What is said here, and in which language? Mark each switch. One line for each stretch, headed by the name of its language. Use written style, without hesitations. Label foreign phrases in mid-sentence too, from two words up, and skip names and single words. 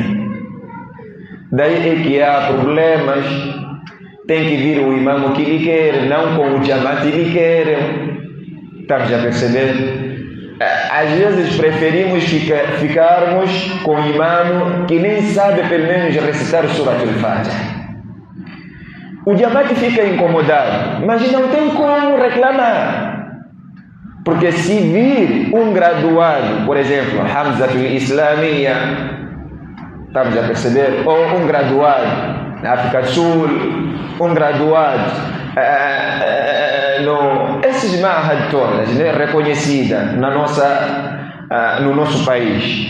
Portuguese: Daí é que há problemas. Tem que vir o imam que lhe quer, não com o jamaat lhe quer. Estamos a perceber? Às vezes preferimos ficarmos com o imam que nem sabe pelo menos recitar o Surat al-Fatiha. O jamaat fica incomodado, mas não tem como reclamar. Porque se vir um graduado, por exemplo, Hamzatul Islamiyya, estamos a perceber? Ou um graduado na África do Sul, um graduado esses mahad todas, né, reconhecida no nosso país.